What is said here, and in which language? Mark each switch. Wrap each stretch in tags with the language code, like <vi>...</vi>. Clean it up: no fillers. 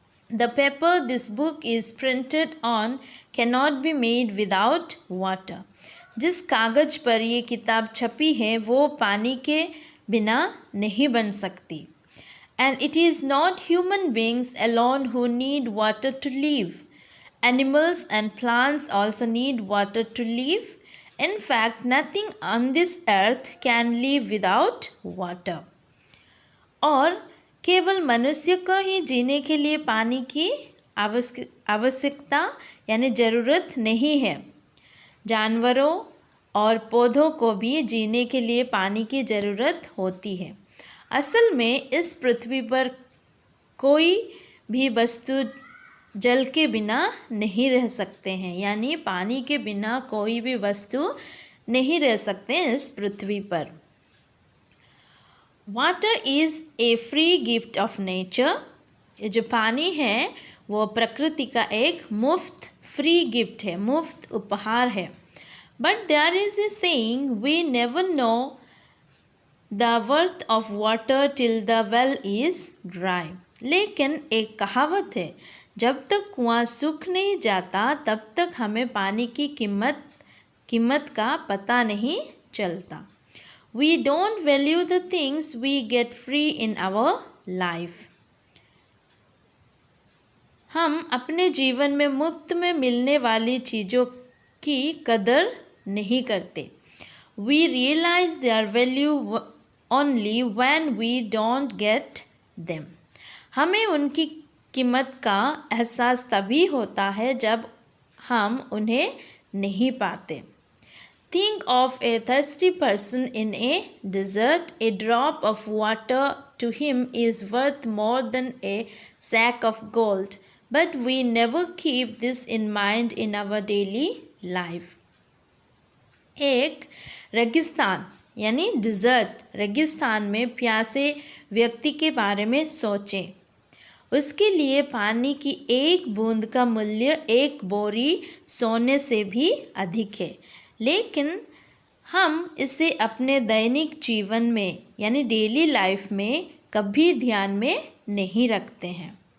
<en>The paper this book is printed on cannot be made without water.</en> <hi>जिस कागज़ पर ये किताब छपी है वो पानी के बिना नहीं बन सकती.</hi> <en>And it is not human beings alone who need water to live. Animals and plants also need water to live. In fact, nothing on this earth can live without water.</en> <hi>और केवल मनुष्य को ही जीने के लिए पानी की आवश्यकता यानी ज़रूरत नहीं है. जानवरों और पौधों को भी जीने के लिए पानी की ज़रूरत होती है. असल में इस पृथ्वी पर कोई भी वस्तु जल के बिना नहीं रह सकते हैं, यानी पानी के बिना कोई भी वस्तु नहीं रह सकते इस पृथ्वी पर.</hi> <en>Water is a free gift of nature.</en> <hi>ये जो पानी है वो प्रकृति का एक मुफ्त फ्री गिफ्ट है, मुफ्त उपहार है.</hi> <en>But there is a saying, we never know the worth of water till the well is dry.</en> <hi>लेकिन एक कहावत है, जब तक कुआं सूख नहीं जाता तब तक हमें पानी की कीमत का पता नहीं चलता.</hi> <en>We don't value the things we get free in our life.</en> <hi>हम अपने जीवन में मुफ्त में मिलने वाली चीज़ों की कदर नहीं करते.</hi> <en>We realize their value only when we don't get them.</en> <hi>हमें उनकी कीमत का एहसास तभी होता है जब हम उन्हें नहीं पाते।</hi> <en>Think of a thirsty person in a desert. A drop of water to him is worth more than a sack of gold. But we never keep this in mind in our daily life.</en> <hi>एक रेगिस्तान यानी dessert, रेगिस्तान में प्यासे व्यक्ति के बारे में सोचें। उसके लिए पानी की एक बूंद का मूल्य एक बोरी सोने से भी अधिक है, लेकिन हम इसे अपने दैनिक जीवन में यानी डेली लाइफ में कभी ध्यान में नहीं रखते हैं।</hi>